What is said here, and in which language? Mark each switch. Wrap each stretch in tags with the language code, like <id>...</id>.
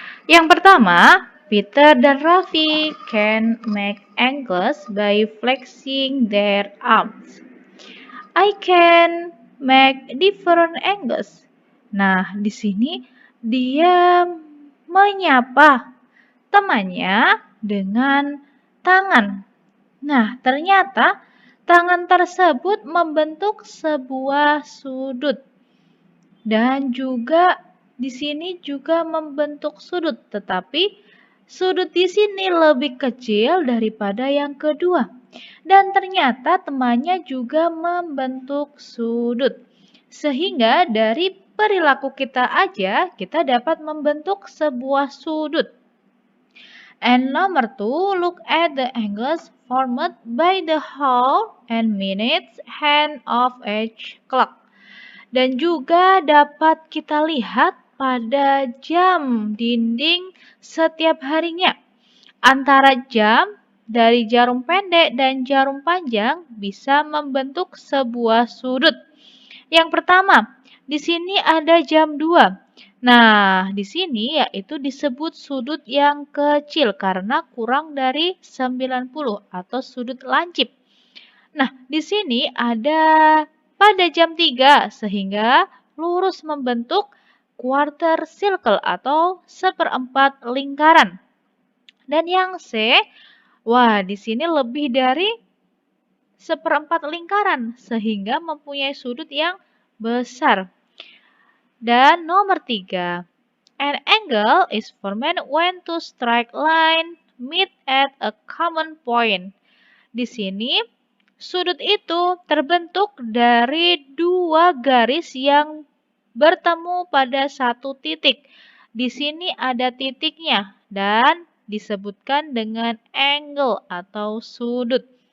<id>Yang pertama,</id> <en>Peter</en> <id>dan</id> <en>Raffi can make angles by flexing their arms. I can make different angles.</en> <id>Nah, di sini dia menyapa temannya dengan tangan. Nah, ternyata tangan tersebut membentuk sebuah sudut. Dan juga di sini juga membentuk sudut, tetapi sudut di sini lebih kecil daripada yang kedua. Dan ternyata temannya juga membentuk sudut. Sehingga dari perilaku kita aja kita dapat membentuk sebuah sudut.</id> <en>And number 2, look at the angles formed by the hour and minutes hand of each clock.</en> <id>Dan juga dapat kita lihat pada jam dinding setiap harinya. Antara jam dari jarum pendek dan jarum panjang bisa membentuk sebuah sudut. Yang pertama, di sini ada jam 2. Nah, di sini yaitu disebut sudut yang kecil karena kurang dari 90 atau sudut lancip. Nah, di sini ada pada jam 3 sehingga lurus membentuk quarter circle atau seperempat lingkaran. Dan yang C, wah di sini lebih dari seperempat lingkaran sehingga mempunyai sudut yang besar. Dan nomor 3,</id> <en>an angle is formed when two straight line meet at a common point.</en> <id>Di sini sudut itu terbentuk dari dua garis yang bertemu pada satu titik. Di sini ada titiknya dan disebutkan dengan angle atau sudut.</id>